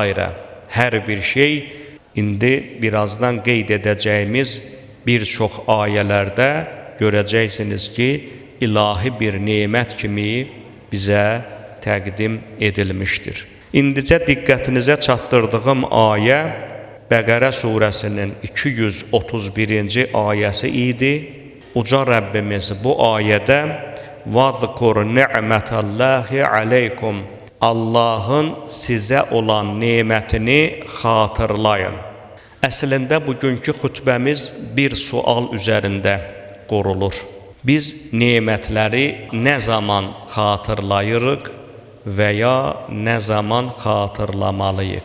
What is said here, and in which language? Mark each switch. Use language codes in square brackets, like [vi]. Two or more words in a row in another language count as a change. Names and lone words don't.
[az] Hər bir şey indi birazdan qeyd edəcəyimiz bir çox ayələrdə görəcəksiniz ki, ilahi bir nemət kimi bizə təqdim edilmişdir. İndicə diqqətinizə çatdırdığım ayə Bəqərə surəsinin 231-ci ayəsi idi. Uca Rəbbimiz bu ayədə [ar] وَذْكُرْ نِعْمَةَ اللّٰهِ عَلَيْكُمْ [az] Allahın sizə olan nemətini xatırlayın. Əslində bugünkü xütbəmiz bir sual üzərində qurulur. Biz nemətləri nə zaman xatırlayırıq və ya nə zaman xatırlamalıyıq?